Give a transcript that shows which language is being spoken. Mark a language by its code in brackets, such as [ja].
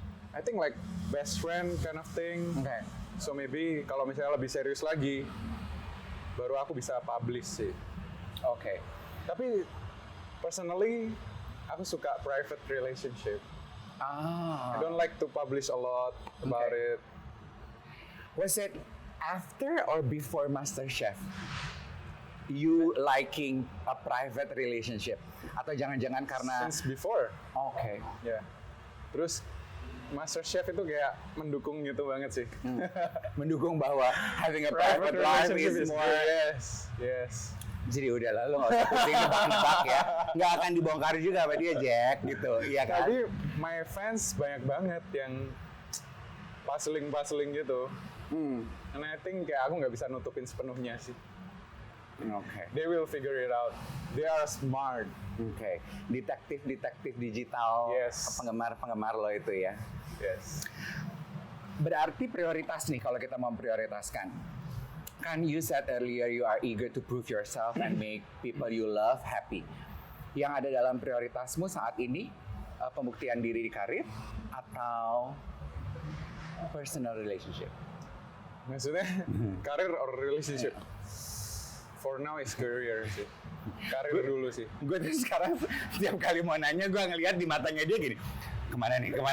[en] I think like best friend kind of thing. Okay. [id] So maybe kalau misalnya lebih serius lagi, baru aku bisa publish sih. Oke. Tapi personally, aku suka private relationship. [en] I don't like to publish a lot about it. Was it after or before MasterChef? You liking a private relationship? [id] Atau jangan-jangan karena... [en] Since before. [id] Oke. Ya. Terus MasterChef itu kayak mendukung gitu banget sih. Mendukung bahwa [en] having a private life is more... Yes. [id] Jadi udahlah, lo nggak usah pusing nebak-nebak ya. Nggak akan dibongkar juga sama dia, Jack, gitu. Iya kan? Tapi [en] my fans [id] banyak banget yang puzzling gitu. [en] And I think [id] kayak aku nggak bisa nutupin sepenuhnya sih. Oke. [en] They will figure it out. They are smart. [id] Oke. Detektif digital, [en] Yes. [id] penggemar lo itu ya. [en] Yes. [id] Berarti prioritas nih kalau kita mau prioritaskan. Kan [en] you said earlier you are eager to prove yourself and make people you love happy. [id] Yang ada dalam prioritasmu saat ini pembuktian diri di karir atau personal relationship? Maksudnya karir [en] or relationship? For now is career [id] sih. Karir dulu sih. Gue tuh sekarang setiap kali mau nanya gue ngelihat di matanya dia gini. Kemana nih?